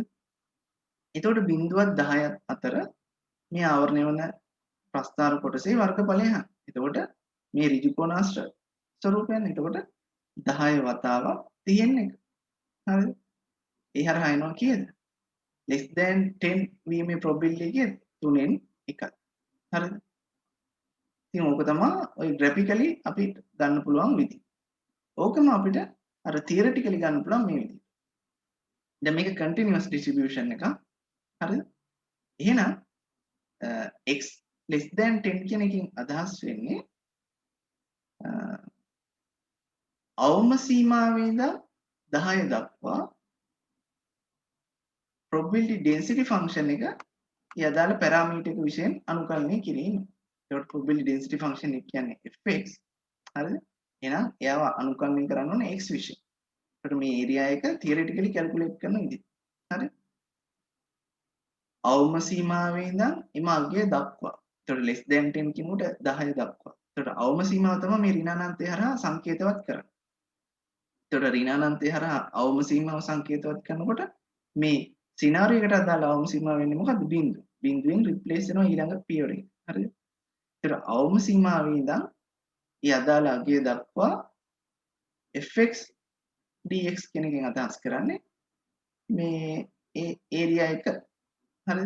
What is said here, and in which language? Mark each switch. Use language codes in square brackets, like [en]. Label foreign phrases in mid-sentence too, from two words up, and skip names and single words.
[si] එතකොට 0.10 අතර මේ ආවරණය වන ප්‍රස්ථාර කොටසේ වර්ගඵලය හා. එතකොට මේ ඍජු කෝණාශ්‍ර ස්වරූපයන් එතකොට 10 වතාවක් 30න් 1. හරිද? ඒ හරහා එනවා කීයද? [en] less than 10 [si] වීමේ probability එක 3න් 1යි. හරිද? ඉතින් ඕක තමයි ඔය graphically අපිට ගන්න පුළුවන් විදිහ. ඕකම අපිට අර theoretically ගන්න පුළුවන් මේ විදිහට. දැන් මේක continuous distribution එකක්. හරිද? එහෙනම් [en] x less than 10 [si] කියන එකෙන් අදහස් වෙන්නේ අවම සීමාවේ ඉඳන් 10 දක්වා [en] probability density function [si] එක ඒ අදාළ පැරාමීටර් එක විශේෂයෙන් අනුකලනය කිරීම. ඒකට [en] probability density function [si] එක කියන්නේ fx. හරිද? එහෙනම් එයාව අනුකලනය කරන්න ඕනේ x විශේෂයෙන්. ඒකට මේ area එක [en] theoretically calculate [si] කරන විදිහ. හරි? අවම සීමාවේ ඉඳන් එම අගය දක්වා. ඒකට [en] less than 10 [si] කියනකොට 10 දක්වා. ඒකට අවම සීමාව තමයි මේ ඍණානන්තය හරහා සංකේතවත් කරන්නේ. ඒකට ඍණානන්තය හරහා අවම සීමාව සංකේතවත් කරනකොට මේ සිනාරියෝ එකට අදාළ අවම සීමාව වෙන්නේ මොකද්ද? බිංදුව. බිංදුවෙන් රිප්ලේස් වෙනවා ඊළඟ පියවර එක. හරිද? ඒතර අවම සීමාවේ ඉඳන් ඒ අදාළ අගය දක්වා [en] fx dx [si] කියන එකෙන් අදහස් කරන්නේ මේ ඒ ඒරියා එක හරිද?